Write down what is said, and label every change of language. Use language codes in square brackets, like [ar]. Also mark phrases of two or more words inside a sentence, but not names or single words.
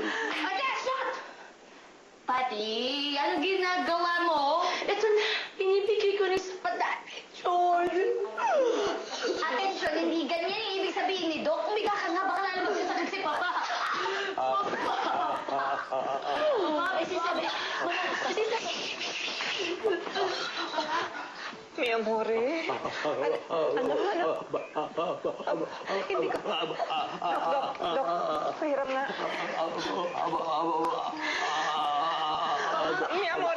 [tl] Attention! Pati, ano ginagawa mo? Ito na, binibigay ko rin sa George. Attention, hindi ganyan yung ibig sabihin ni Doc. Umiga ka nga, baka lalo magsasakit si Papa. Mama, isisabi. [it] Mi amore. [tl] Hindi ko. Dok, pahiram nga. [it] Mi amore.